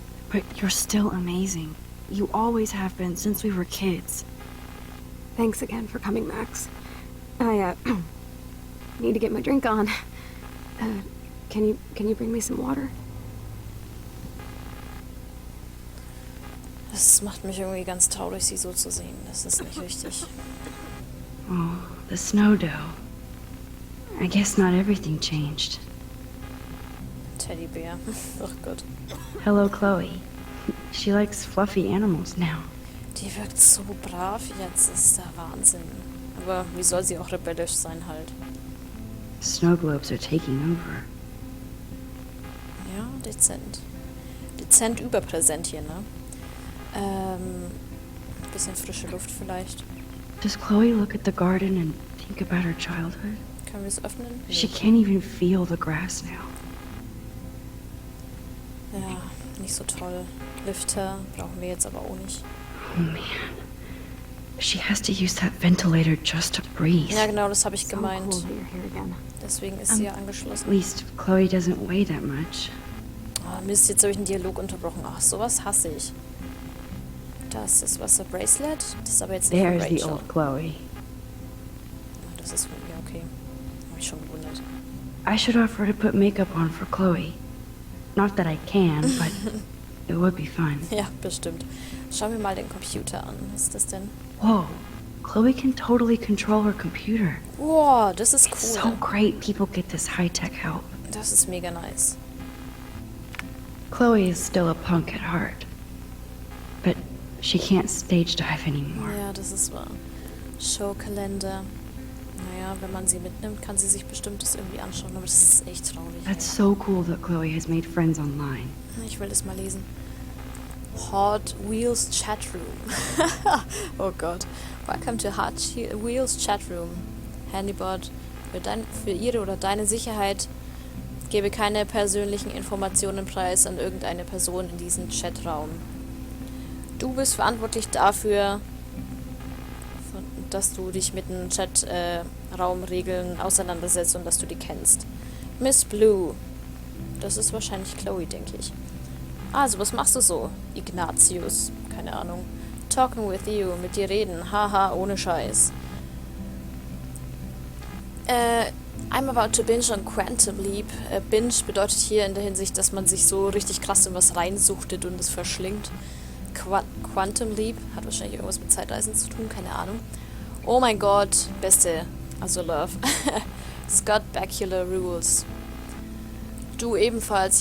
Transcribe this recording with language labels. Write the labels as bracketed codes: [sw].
[en] But you're still amazing. You always have been since we were kids. Thanks again for coming, Max. I, need to get my drink on. Can you bring me some water? [de] Das macht mich irgendwie ganz traurig, sie so zu sehen. Das ist nicht richtig. [en] Oh, the snow dough. I guess not everything changed. [de] Teddybär. Oh Gott. [en] Hello, Chloe. She likes fluffy animals now. [de] Die wirkt so brav jetzt. Das ist der Wahnsinn. Aber wie soll sie auch rebellisch sein halt? [en] Snow globes are taking over. [de] Ja, dezent. Dezent überpräsent hier, ne? Bisschen frische Luft vielleicht. [en] Does Chloe look at the garden and think about her childhood? [de] Können wir es öffnen? [en] She can't even feel the grass now. [de] Ja, nicht so toll. Lifter brauchen wir jetzt aber auch nicht. Oh man. [en] She has to use that ventilator just to breathe. [de] Ja, genau, das habe ich [en] So [de] gemeint. [en] cool that you're here again. [de] Deswegen ist sie ja angeschlossen. [en] At least Chloe doesn't weigh that much. [de] Oh, Mist, jetzt habe ich einen Dialog unterbrochen. Ach, sowas hasse ich. Das ist was, ein Bracelet? Das ist aber jetzt nicht von [en] There's the Rachel. old Chloe. [de] Oh, das ist von mir, okay. Habe ich schon gewundert. [en] I should offer to put makeup on for Chloe. Not that I can, but it would be fun. [de] Ja, bestimmt. Schauen wir mal den Computer an. Was ist das denn? [en] Whoa, Chloe can totally control her computer. [de] Wow, das ist [en] It's [de] cool. [en] so great people get this high-tech help. [de] Das ist mega nice. [en] Chloe is still a punk at heart. But she can't stage dive anymore. [de] Ja, das ist wahr. Showkalender. Naja, wenn man sie mitnimmt, kann sie sich bestimmt das irgendwie anschauen, aber das ist echt traurig. [en] That's so cool that Chloe has made friends online. [de] Ich will das mal lesen. Hot Wheels Chatroom. Oh Gott. [en] Welcome to Hot Wheels Chatroom. Handybot. [de] Für ihre oder deine Sicherheit gebe keine persönlichen Informationen preis an irgendeine Person in diesem Chatraum. Du bist verantwortlich dafür, dass du dich mit den Chatraumregeln auseinandersetzt und dass du die kennst. Miss Blue. Das ist wahrscheinlich Chloe, denke ich. Also, was machst du so? Ignatius. Keine Ahnung. [en] Talking with you. [de] Mit dir reden. Haha, ohne Scheiß. [en] I'm about to binge on Quantum Leap. [de] Binge bedeutet hier in der Hinsicht, dass man sich so richtig krass in was reinsuchtet und es verschlingt. Quantum Leap hat wahrscheinlich irgendwas mit Zeitreisen zu tun, keine Ahnung. Oh mein Gott, beste. Also Love. Scott Bakula Rules. Du ebenfalls.